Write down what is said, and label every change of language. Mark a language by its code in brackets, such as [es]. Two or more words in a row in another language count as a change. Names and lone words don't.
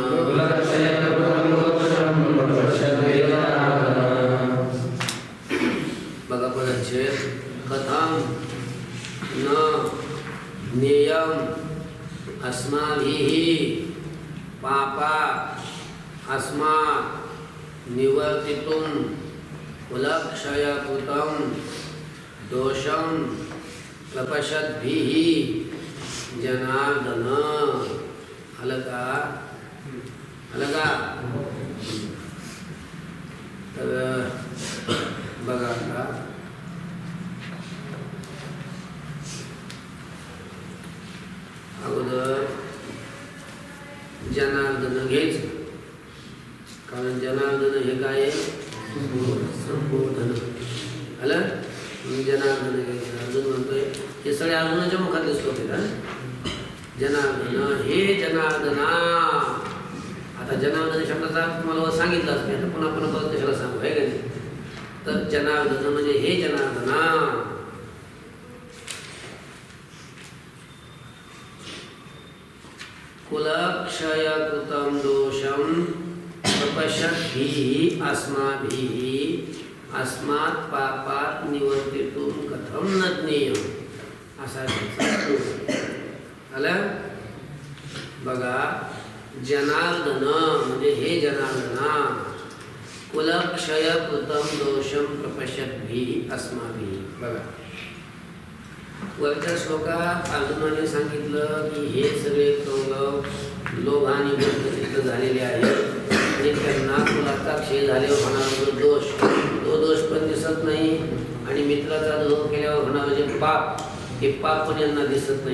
[sa] बघा पदच्छेद कथं न ज्ञेयम् अस्माभिः पापा अस्मात् निवर्तितुं कुलक्षयकृतं दोषं प्रपश्यद्भिः जनार्दन अलगा [mr] तर बघा आता अगोदर जनार्दन घ्यायचं, कारण जनार्दन हे काय संबोधन आलं. जनार्दन घ्यायचं. अर्जुन म्हणतोय हे सगळे अर्जुनाच्या मुखातले श्लोक आहेत. जनार्दन हे जनार्दना. आता जनार्दन शब्दाचा तुम्हाला सांगितलं असते, आता पुन्हा पुन्हा परत कशाला सांगू आहे का नाही. तर जनार्दन म्हणजे हे जनार्दना. [sa] कुलक्षयकृतं दोषं प्रपश्यद्भिः अस्माभिः अस्मात् पापात् निवर्तितुं कथं न ज्ञेयम् [mr] असा आलं. बघा जनार्दन म्हणजे हे जनार्दना. [sa] कुलक्षयकृतं दोषं प्रपश्यद्भिः अस्माभिः. [mr] बघा वरच्या श्लोकात अर्जुनाने सांगितलं की हे सगळे कौरव लोभाने बद्धचित्त झालेले आहेत आणि त्यांना कुलाचा क्षय झाल्यावर होणारा दोष, तो दोष पण दिसत नाही आणि मित्राचा द्रोह केल्यावर होणारं जे पाप, ते पाप पण यांना दिसत नाही.